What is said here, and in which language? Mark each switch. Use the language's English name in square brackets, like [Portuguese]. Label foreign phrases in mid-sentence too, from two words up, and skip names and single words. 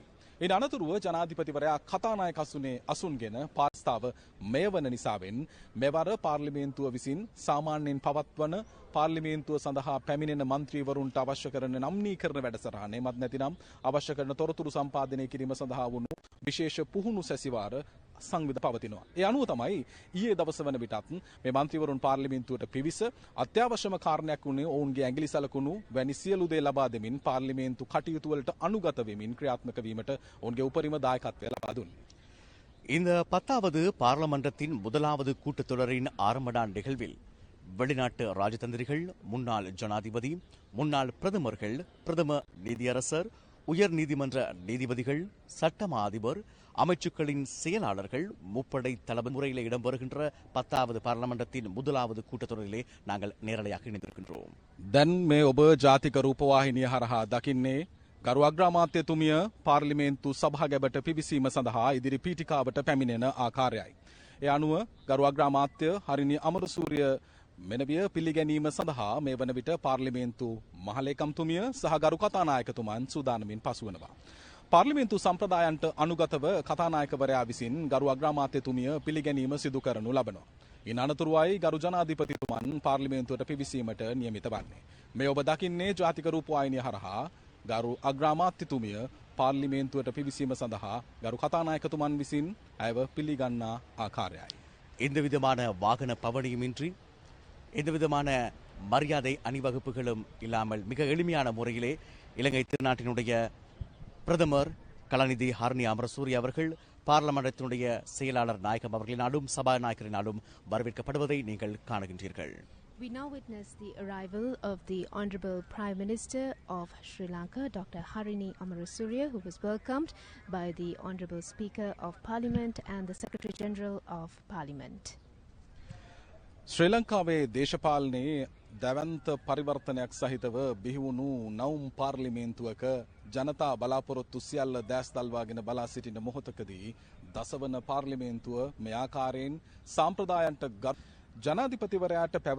[Sinhala] ඉන් අනතුරුව ජනාධිපතිවරයා කතානායක අසුන්ගෙන පාස්තාව මෙයවන නිසාවෙන් මෙවර පාර්ලිමේන්තුව විසින් සාමාන්‍යයෙන් පවත්වන පාර්ලිමේන්තුව සඳහා පැමිණෙන මන්ත්‍රීවරුන්ට අවශ්‍ය කරන නම්නීකරණ වැඩසටහන එමත් නැතිනම් අවශ්‍ය කරන තොරතුරු සම්පාදනය කිරීම සඳහා වුණු විශේෂ පුහුණු සැසිවාර සංවිධ පවතිනවා. ඒ අනුව තමයි ඊයේ දවස වන විටත් මේ මන්ත්‍රීවරුන් පාර්ලිමේන්තුවට පිවිස අත්‍යවශ්‍යම කාරණයක් වුණේ ඔවුන්ගේ ඇඟිලි සලකුණු වැනි සියලු දේ ලබා දෙමින් පාර්ලිමේන්තු කටයුතු වලට අනුගත වෙමින් ක්‍රියාත්මක වීමට ඔවුන්ගේ උපරිම දායකත්වය ලබා දුන්නා. [Tamil] இந்த 10வது பார்லமெண்டத்தின் முதலாவது கூட்டத்தொடரின் ஆரம்ப நாள் நிகழ்வில் வெளிநாட்டு ராஜதந்திரிகள், முன்னாள் ஜனாதிபதி, முன்னாள் பிரதமர்கள், பிரதம நீதியரசர், உயர் நீதிமன்ற நீதிபதிகள், சட்டமா அதிபர், அமைச்சுக்களின் செயலாளர்கள், முப்படை தளபதி முறையில் இடம்பெறுகின்ற 10வது பார்லமெண்டத்தின் முதலாவது கூட்டத்தொடரிலே நாங்கள் நேரலையாக இணைந்திருக்கின்றோம். [Sinhala] දැන් මේ ඔබ ජාතික රූපවාහිනිය හරහා දකින්නේ ගරු අග්‍රාමාත්‍යතුමිය පාර්ලිමේන්තු සභාගැබට පිවිසීම සඳහා ඉදිරි පීඨිකාවට පැමිණෙන ආකාරයයි. ඒ අනුව ගරු අග්‍රාමාත්‍ය හරිනි අමරසූරිය මෙනවිය පිළිගැනීම සඳහා මේ වන විට පාර්ලිමේන්තු මහලේකම්තුමිය සහ ගරු කතානායකතුමන් සූදානමින් පසුවනවා. පාර්ලිමේන්තු සම්ප්‍රදායන්ට අනුගතව කතානායකවරයා විසින් ගරු අග්‍රාමාත්‍යතුමිය පිළිගැනීම සිදු කරනු ලබනවා. ඉන් අනතුරුවයි ගරු ජනාධිපතිතුමන් පාර්ලිමේන්තුවට පිවිසීමට නියමිත වන්නේ. මේ ඔබ දකින්නේ ජාතික රූපවාහිනිය හරහා ගරු අග්‍රාමාත්‍යතුමිය පාර්ලිමේන්තුවට පිවිසීම සඳහා ගරු කතානායකතුමන් විසින් ඇයව පිළිගන්නා ආකාරයයි. [Tamil] எந்தவிதமான வாகன பவனியுமின்றி எந்தவிதமான மரியாதை அணிவகுப்புகளும் இல்லாமல் மிக எளிமையான முறையிலே இலங்கை திருநாட்டினுடைய பிரதமர் கலாநிதி ஹரணி அமரசூரிய அவர்கள் பார்லமெண்டத்தினுடைய செயலாளர் நாயகம் அவர்களினாலும் சபாநாயகரினாலும் வரவேற்கப்படுவதை நீங்கள் காணுகின்றீர்கள். [English] We now witness the arrival of the Honourable Prime Minister of Sri Lanka, Dr. Harini Amarasuriya, who was welcomed by the Honourable Speaker of Parliament and the Secretary General of Parliament. [Sinhala] ශ්‍රී ලංකාවේ දේශපාලනයේ දැවන්ත පරිවර්තනයක් සහිතව බිහිවුණු නවුම් පාර්ලිමේන්තුවක ජනතා බලාපොරොත්තු සියල්ල දැස් දල්වාගෙන බලා සිටින මොහොතකදී දසවන පාර්ලිමේන්තුව මේ ආකාරයෙන් සාම්ප්‍රදායන්ට ජනාධිපතිවරයාට